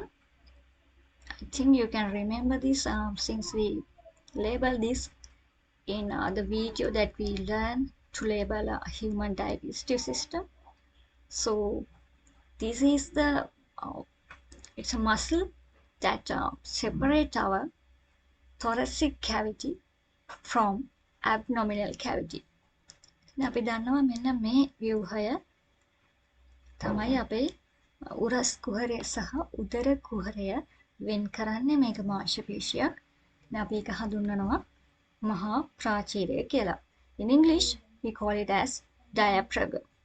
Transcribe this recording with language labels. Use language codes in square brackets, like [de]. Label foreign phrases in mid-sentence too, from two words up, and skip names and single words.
[en] I think you can remember this since we label this in the video that we learned to label a human digestive system. So this is the it's a muscle that separate our thoracic cavity from abdominal cavity. [si] අපි දන්නවා මෙන්න මේ ව්‍යුහය තමයි අපේ උරස් කුහරය සහ උදර කුහරය වෙන් කරන්නේ. මේක මාංශපේශියක්. දැන් අපි ඒක හඳුන්වනවා මහා ප්‍රාචීරය කියලා. [en] In English we call it as diaphragm.